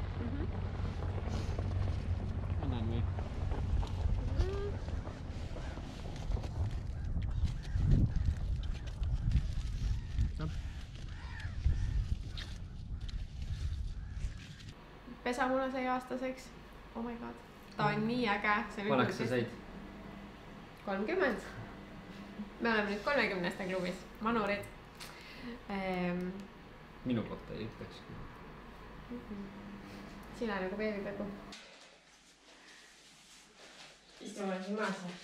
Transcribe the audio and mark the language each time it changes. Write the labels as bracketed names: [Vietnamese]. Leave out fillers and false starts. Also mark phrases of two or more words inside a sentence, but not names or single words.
[Estonian] Annan või? Pesamuna sai aastaseks. [English] Oh my god. [Estonian] Ta on nii äge. Paneks sa said? 30. Me oleme nüüd 30. klubis. Manurid. Minu kohta ei ütleks. Sina nagu beebipegu. Istume siin maas.